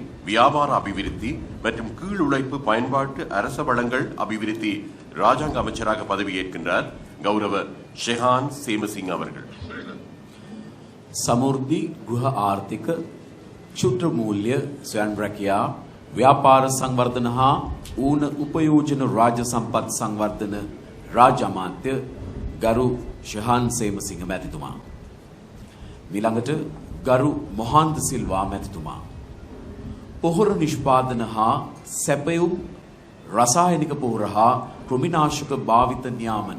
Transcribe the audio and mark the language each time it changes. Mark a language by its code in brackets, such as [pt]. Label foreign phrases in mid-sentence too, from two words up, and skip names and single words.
[ta] வியாபார அபிவிருத்தி மற்றும் கீழ் உழைப்பு பயன்பாட்டு அரச வளங்கள் அபிவிருத்தி ராஜாங்க அமைச்சராக பதவியேற்கின்றார் கௌரவ ஷெஹான் சேமசிங் அவர்கள். [si] සමෘද්ධි ගෘහ ආර්ථික ක්ෂුද්‍ර මූල්‍ය ස්වයං රැකියා ව්‍යාපාර සංවර්ධන හා ඌන උපයෝජන රාජ්‍ය සම්පත් සංවර්ධන රාජ්‍ය අමාත්‍ය ගරු ශෙහාන් සේමසිංහ මැතිතුමා. මිළඟට ගරු මොහන්ද සිල්වා මැතිතුමා. පොහොර නිෂ්පාදන හා සැපයුම් රසායනික පොහොර හා කෘමිනාශක භාවිත නියාමන.